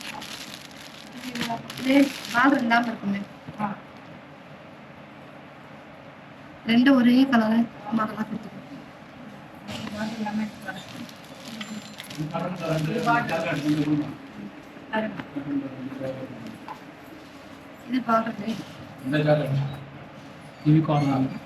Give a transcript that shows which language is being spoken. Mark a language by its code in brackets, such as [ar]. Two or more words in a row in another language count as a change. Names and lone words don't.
[ta] బార్డర్ ఇல்லாம இருக்கும் ரெண்டு ஒரே கலரா மாடலா கொடுத்துருக்கோம் இது பாக்குறது [te] ఇవి కావాలి